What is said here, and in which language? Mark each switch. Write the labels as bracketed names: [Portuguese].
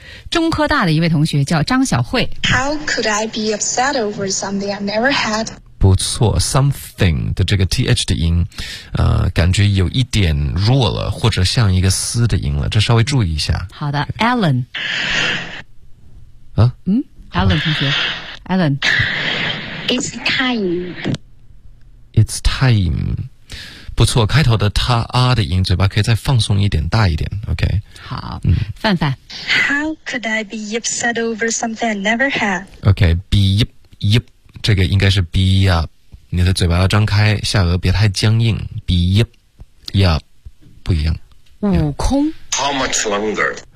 [Chinese] 中科大的一位同学叫张小慧。 [English] How could I be upset over something I never had？ [Chinese] 不错 ，something 的这个 th 的音，感觉有一点弱了，或者像一个嘶的音了，这稍微注意一下。好的 ，Alan。啊？嗯 ，Alan 同学 ，Alan。 [English] It's time. It's time. [Chinese] 不错，开头的他啊的音，嘴巴可以再放松一点，大一点 ，OK。好，嗯，范范。 [English] How could I be upset over something I never had？ [Chinese] OK， be up， up， 这个应该是 be up， 你的嘴巴要张开，下颚别太僵硬 ，be up， up， 不一样。悟空。 [English] How much longer？